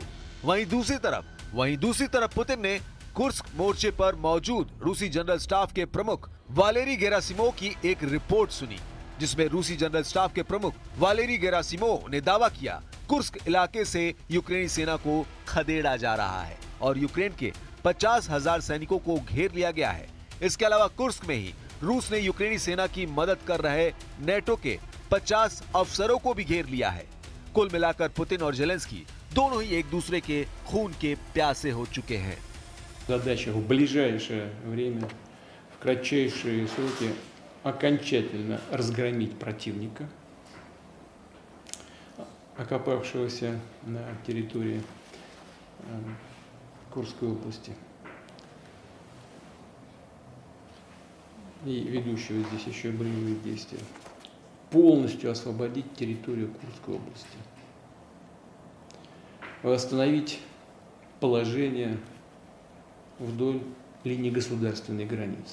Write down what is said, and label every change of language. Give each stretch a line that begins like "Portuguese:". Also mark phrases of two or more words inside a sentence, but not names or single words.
Hindi: वहीं दूसरी तरफ पुतिन ने कुर्स्क मोर्चे पर मौजूद रूसी जनरल स्टाफ के प्रमुख वालेरी गेरासिमोव की एक रिपोर्ट सुनी, जिसमें रूसी जनरल स्टाफ के प्रमुख वालेरी गेरासिमोव ने दावा किया कुर्स्क इलाके से यूक्रेनी सेना को खदेड़ा जा रहा है और यूक्रेन के 50,000 सैनिकों को घेर लिया गया है। इसके अलावा कुर्स्क में ही रूस ने यूक्रेनी सेना की मदद कर रहे नेटो के 50 अफसरों को भी घेर लिया है। कुल मिलाकर पुतिन और जेलेंस्की दोनों ही एक दूसरे के खून के प्यासे हो चुके हैं।
Russian: Задача в ближайшее время, в кратчайшие сроки окончательно разгромить противника, окопавшегося на территории Курской области и ведущего здесь еще боевые действия, полностью освободить территорию Курской области, восстановить положение вдоль линии государственной границы.